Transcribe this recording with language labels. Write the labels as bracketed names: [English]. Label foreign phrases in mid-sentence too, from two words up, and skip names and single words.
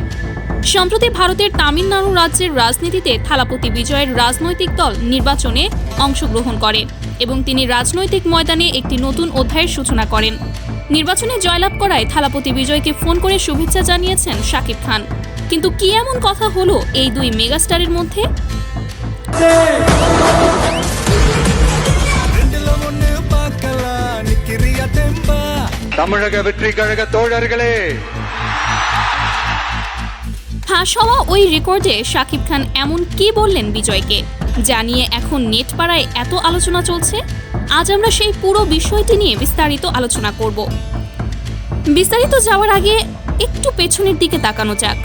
[Bangla] সম্প্রতি ভারতের তামিলনাড়ু রাজ্যের রাজনীতিতে থালাপতি বিজয়ের রাজনৈতিক দল নির্বাচনে অংশগ্রহণ করে এবং তিনি রাজনৈতিক ময়দানে একটি নতুন অধ্যায়ের সূচনা করেন। নির্বাচনে জয়লাভ করায় থালাপতি বিজয়কে ফোন করে শুভেচ্ছা জানিয়েছেন শাকিব খান। কিন্তু কি এমন কথা হলো এই দুই মেগাস্টারের মধ্যে? [Tamil] தமிழக வெற்றி கழக தோழர்களே, [Bangla] ফাঁস হওয়া ওই রেকর্ডে শাকিব খান এমন কি বললেন বিজয়কে, যা নিয়ে এখন নেট পাড়ায় এত আলোচনা চলছে? আজ আমরা সেই পুরো বিষয়টি নিয়ে বিস্তারিত আলোচনা করব। বিস্তারিত যাওয়ার আগে একটু পেছনের দিকে তাকানো যাক।